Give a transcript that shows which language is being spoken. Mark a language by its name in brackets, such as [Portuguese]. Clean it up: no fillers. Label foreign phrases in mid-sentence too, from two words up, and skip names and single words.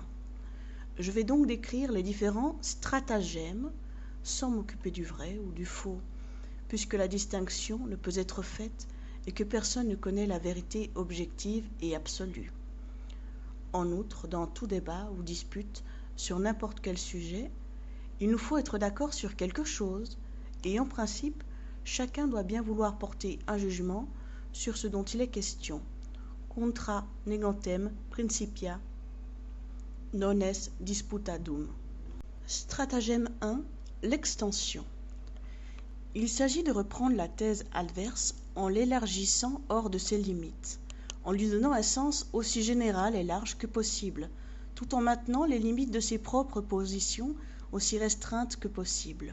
[French] Je vais donc décrire les différents stratagèmes sans m'occuper du vrai ou du faux, puisque la distinction ne peut être faite et que personne ne connaît la vérité objective et absolue. En outre, dans tout débat ou dispute sur n'importe quel sujet, il nous faut être d'accord sur quelque chose, et en principe, chacun doit bien vouloir porter un jugement sur ce dont il est question. [Latin] Contra negantem principia non est disputadum. [French] Stratagème 1. L'extension. Il s'agit de reprendre la thèse adverse en l'élargissant hors de ses limites, en lui donnant un sens aussi général et large que possible, tout en maintenant les limites de ses propres positions aussi restreintes que possible.